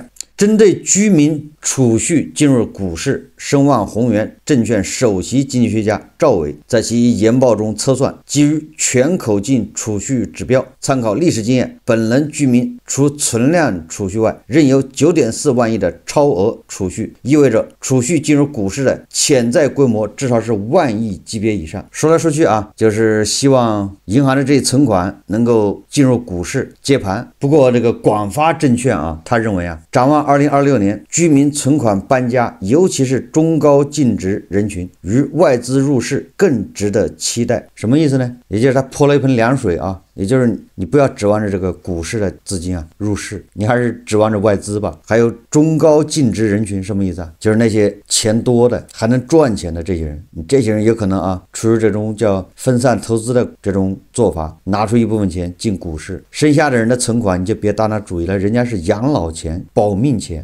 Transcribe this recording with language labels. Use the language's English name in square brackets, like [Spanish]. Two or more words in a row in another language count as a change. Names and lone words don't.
[Chinese] 針對居民儲蓄進入股市，聲望宏源證券首席經濟學家趙偉在其研報中測算，基於全口徑儲蓄指標，參考歷史經驗，本輪居民除存量儲蓄外，仍有 9.4 萬億的超額儲蓄，意味着儲蓄進入股市的潛在規模至少是萬億級別以上。說來說去就是希望銀行的這些存款能夠進入股市接盤。不過這個廣發證券他認為展望2026年居民存款搬家，尤其是中高净值人群与外資入市更值得期待。什麼意思呢？也就是他潑了一盆涼水也就是你不要指望着这個股市的資金啊入市，你還是指望着外資吧。還有中高淨值人群什麼意思啊？就是那些錢多的還能賺錢的這些人，你這些人有可能啊出於這種叫分散投資的這種做法，拿出一部分錢進股市，剩下的人的存款你就別打那主意了，人家是養老錢、保命錢。